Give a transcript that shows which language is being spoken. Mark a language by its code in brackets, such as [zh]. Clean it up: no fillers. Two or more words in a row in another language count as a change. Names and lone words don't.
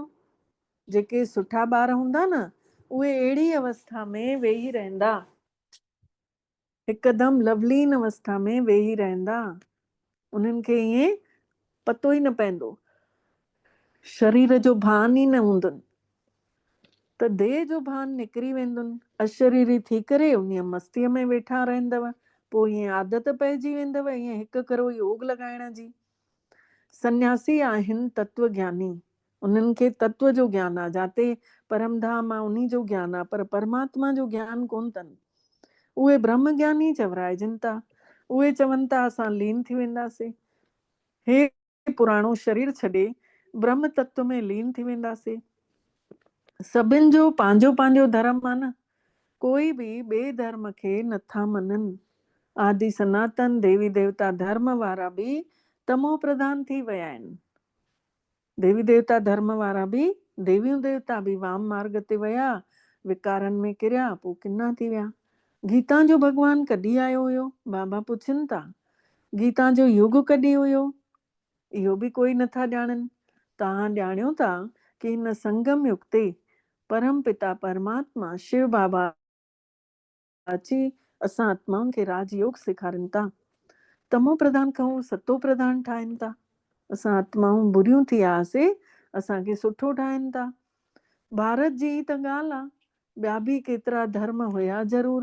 [sd] जेके सुठा ॿार हूंदा न, उहे अहिड़ी अवस्था में वेही रहंदा, हिकदमि लवलीन अवस्था में वेही रहंदा, उन्हनि खे ईअं पतो ई न पवंदो, शरीर जो भान ई न हूंदुनि, त देह जो भान निकिरी वेंदुनि, अशरीरी थी करे उन मस्तीअ में वेठा रहंदव। पोइ ईअं आदत पइजी वेंदव ईअं हिकु करो योग लॻाइण जी। सन्यासी आहिनि तत्व ज्ञानी, उन्हनि खे तत्व जो ज्ञान आहे, जाते परमधाम आहे उन्ही जो ज्ञान आहे, पर परमात्मा जो ज्ञान कोन अथनि। उहे ब्रह्म ज्ञानी चवराइजनि था, उहे चवनि था असां लीन थी वेंदासीं, हे पुराणो शरीर छॾे ब्रह्म तत्व में लीन थी वेंदासीं। सभिनि जो पंहिंजो पंहिंजो धर्म आहे न, कोई बि ॿिए धर्म खे नथा मञनि। आदि सनातन देवी देवता धर्म वारा बि तमो प्रधान थी विया आहिनि। देवी देवता धर्म वारा बि, देवियूं देवता बि वाम मार्ग ते विया, विकारनि में किरिया, पोइ किना थी विया। गीता जो भॻवानु कॾहिं आयो हुयो, बाबा पुछनि था। गीता जो युग कॾहिं हुयो, इहो बि कोई नथा ॼाणनि। तव्हां ॼाणियो था कि हिन संगम युग ते परम पिता परमात्मा शिव बाबा अची असां आत्माउनि खे राजयोग सेखारनि था। तमो प्रधान खां सतो प्रधान ठाहिनि था। असां आत्माऊं बुरियूं थी आयासीं, असांखे सुठो ठाहिनि था। भारत जी त ॻाल्हि आहे, ॿिया बि केतिरा धर्म हुया ज़रूर।